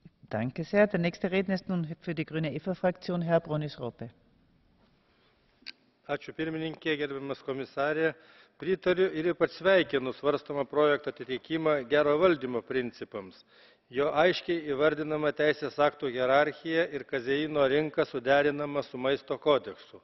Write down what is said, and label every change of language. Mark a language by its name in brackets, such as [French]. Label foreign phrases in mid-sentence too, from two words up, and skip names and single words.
[German] Danke sehr. Der nächste Redner ist nun für die Grüne EFA-Fraktion Herr Bronis-Rope. [Lithuanian] Ačiū pirmininkė, gerbiamas komisarė. Pritariu ir ypač sveikinu svarstomą projekto atitikimą gero valdymo principams. Jo aiškiai įvardinama teisės aktų hierarchija ir kazeino rinka suderinama su maisto kodeksu.